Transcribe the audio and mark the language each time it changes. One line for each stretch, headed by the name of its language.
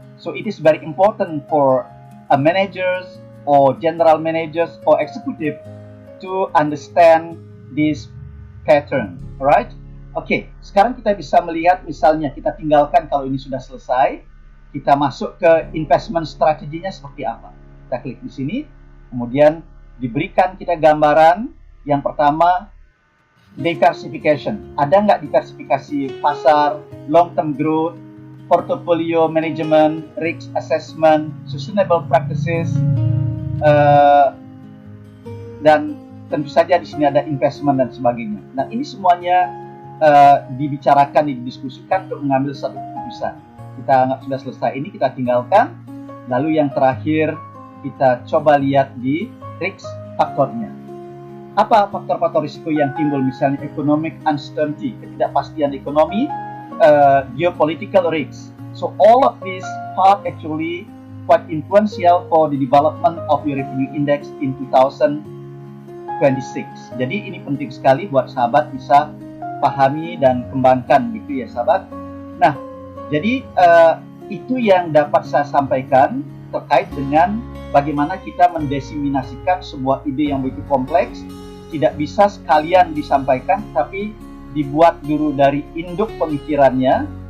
English: So it is very important for managers or general managers or executive to understand this pattern, right?
Indonesian: Oke, sekarang kita bisa melihat, misalnya kita tinggalkan kalau ini sudah selesai, kita masuk ke investment strateginya seperti apa. Kita klik di sini, kemudian diberikan kita gambaran. Yang pertama, diversification. Ada nggak diversifikasi pasar, long term growth, portfolio management, risk assessment, sustainable practices, dan tentu saja di sini ada investment dan sebagainya. Nah, ini semuanya dibicarakan, didiskusikan untuk mengambil satu keputusan. Kita anggap sudah selesai, ini kita tinggalkan. Lalu yang terakhir, kita coba lihat di risk faktornya. Apa faktor-faktor risiko yang timbul? Misalnya economic uncertainty, ketidakpastian ekonomi, geopolitical risks.
English: So all of these are actually quite influential for the development of your revenue index in 2026.
Indonesian: Jadi ini penting sekali buat sahabat bisa pahami dan kembangkan, gitu ya sahabat. Nah, jadi itu yang dapat saya sampaikan terkait dengan bagaimana kita mendeseminasikan sebuah ide yang begitu kompleks. Tidak bisa sekalian disampaikan, tapi dibuat dulu dari induk pemikirannya.